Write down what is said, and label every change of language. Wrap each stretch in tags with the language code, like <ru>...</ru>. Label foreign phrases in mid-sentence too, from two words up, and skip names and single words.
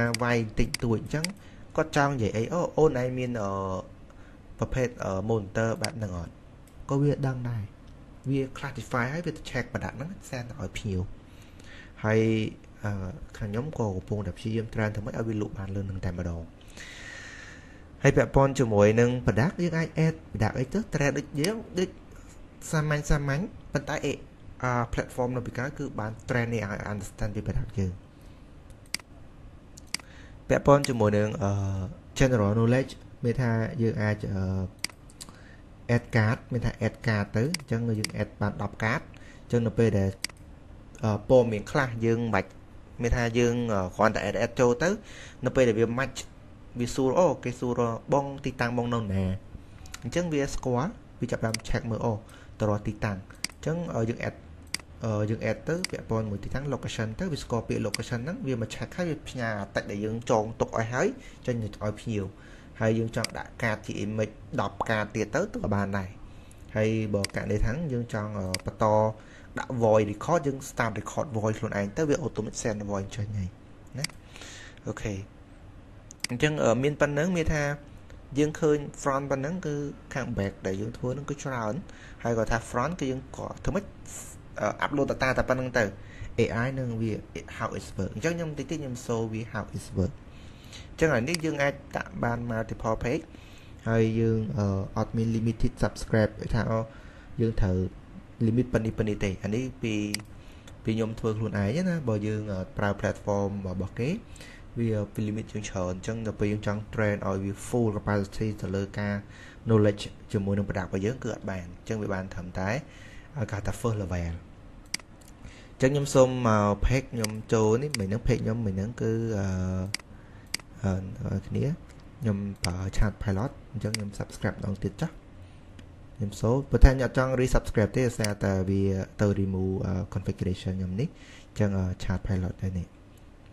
<km>វាយតិចតួចអញ្ចឹងគាត់ចង់និយាយអីអូនឯងមានប្រភេទ monitor បែបហ្នឹងអត់ក៏វាដឹងដែរវា classify ហើយវាទៅ check ប្រដាប់ហ្នឹងសែនឲ្យភ្ញៀវហើយខាងខ្ញុំក៏កំពុងតែព្យាយាម train ធ្វើម៉េចឲ្យវាលក់បានលឿននឹងតែម្ដងហើយពាក់ព័ន្ធជាមួយនឹងប្រដាប់យើងអាច add ប្រដាប់អីទៅ train ដូចយើងដូចសាមញ្ញប៉ុន្តែplatform នៅពីក្រៅគឺបាន train នេះឲ្យ understand ពីប្រដាប់យើង ពាក់ព័ន្ធជាមួយនឹង</km> <en>general knowledge</en> <km>មានថាយើងអាច</km> <en>add card</en> <km>មានថា</km> <en>add card</en> <km>ទៅអញ្ចឹងយើង add បាន10 card អញ្ចឹងនៅពេលដែលព័ត៌មានខ្លះយើងមិនបាច់មានថាយើងគ្រាន់តែ add ចូលទៅនៅពេលដែលវា match វាសួរគេសួរបងទីតាំងបងនៅណាអញ្ចឹងវាស្គាល់វាចាប់បាន check មើលតរទីតាំងអញ្ចឹងយើង add ទៅពាក់ព័ន្ធមួយទីតាំង location ទៅវាស្គាល់ពាក្យ location ហ្នឹងវាមក check ហើយវាផ្ញើតិចដែលយើងចងទុកឲ្យហើយចេញឲ្យភ្ញៀវហើយយើងចង់ដាក់កាតជា image 10កាតទៀតទៅក៏បានដែរហើយបើ ករណីថាយើងចង់បន្តដាក់</km> <en>voice record</en> <km>យើង</km> <en>start record voice</en> <km>ខ្លួនឯងទៅវា</km> <en>automatic send voice</en> <km>ចេញហើយណាអូខេអញ្ចឹងមានប៉ុណ្ណឹងមានថាយើងឃើញ front ប៉ុណ្ណឹងគឺខាង back ដែលយើងធ្វើហ្នឹងគឺច្រើនហើយគាត់ថា front គឺយើងក៏ធ្វើម៉េច</km> <en>upload data</en> <km>តែប៉ុណ្្នឹងទៅ AI នឹងវា</km> <en>how it work</en> <km>អញ្ចឹងខ្ញុំតិចខ្ញុំ show វា</km> <en>how it work</en> <km>អញ្ចឹងអានេះយើងអាចដាក់បាន</km> <en>multiple page</en> <km>ហើយយើងអត់មាន</km> <en>limited subscribe</en> <km>ថាយើងត្រូវ limit ប៉ុណ្នេះទេអានេះពីខ្ញុំធ្វើខ្លួនឯងណាបើយើងប្រើ platform របស់គេវា limit យើងច្រើនអញ្ចឹងដល់ពេលយើងចង់ train ឲ្យវា</km> <en>full capacity</en> <km>ទៅលើការ knowledge ជាមួយនឹង product របស់យើងគឺអត់បានអញ្ចឹងវាបានត្រឹមតែគេហៅថា</km> <en>first level</en> <km>អញ្ចឹងខ្ញុំសូមមក page ខ្ញុំចូលនេះមិនហ្នឹង page ខ្ញុំមិនហ្នឹងគឺ គ្នាខ្ញុំប្រើ</km> <en>chat pilot</en> <km>អញ្ចឹងខ្ញុំ subscribe ម្ដងទៀតចាស់ខ្ញុំសូមបើថាខ្ញុំអត់ចង់ resubscribe ទេដោយសារតែវាទៅ</km> <en>remove configuration</en> <km>ខ្ញុំនេះអញ្ចឹង</km> <en>chat pilot</en> <km>ដែរនេះអ</km>